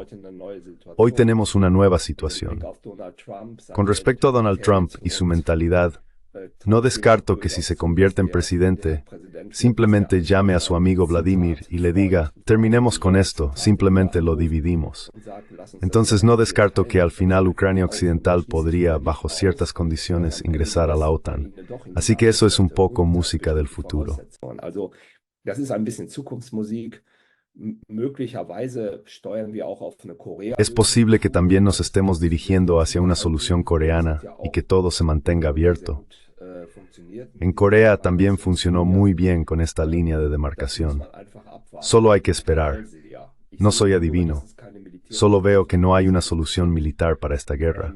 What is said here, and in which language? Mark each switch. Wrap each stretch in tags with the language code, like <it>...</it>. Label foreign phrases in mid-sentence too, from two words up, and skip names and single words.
<es>Hoy tenemos una nueva situación. Con respecto a Donald Trump y su mentalidad, no descarto que si se convierte en presidente, simplemente llame a su amigo Vladimir y le diga, terminemos con esto, simplemente lo dividimos. Entonces no descarto que al final Ucrania Occidental podría, bajo ciertas condiciones, ingresar a la OTAN. Así que eso es un poco música del futuro.</es> <de>Also, das ist ein bisschen Zukunftsmusik. Möglicherweise steuern wir auch auf eine Korea.</de> <es>Es posible que también nos estemos dirigiendo hacia una solución coreana y que todo se mantenga abierto. En Corea también funcionó muy bien con esta línea de demarcación. Solo hay que esperar. No soy adivino. Solo veo que no hay una solución militar para esta guerra.</es>